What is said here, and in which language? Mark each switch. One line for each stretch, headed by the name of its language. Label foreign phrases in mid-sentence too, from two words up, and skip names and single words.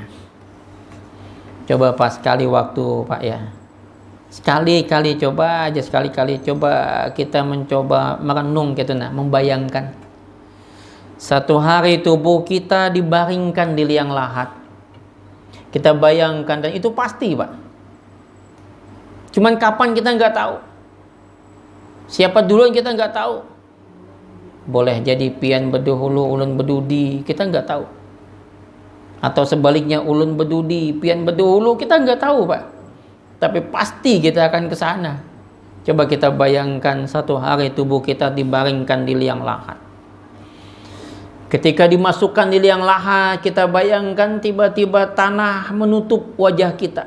Indonesian: Coba pas sekali waktu Pak ya, sekali-kali coba aja, sekali-kali coba kita mencoba merenung gitu, nah, membayangkan satu hari tubuh kita dibaringkan di liang lahat. Kita bayangkan, dan itu pasti Pak. Cuman kapan kita nggak tahu. Siapa duluan kita nggak tahu. Boleh jadi
Banjar: pian bedahulu ulun bedudi,
Indonesian: kita nggak tahu. Atau sebaliknya
Banjar: ulun bedudi pian bedahulu,
Indonesian: kita nggak tahu Pak. Tapi pasti kita akan ke sana. Coba kita bayangkan satu hari tubuh kita dibaringkan di liang lahat. Ketika dimasukkan di liang lahat, kita bayangkan tiba-tiba tanah menutup wajah kita.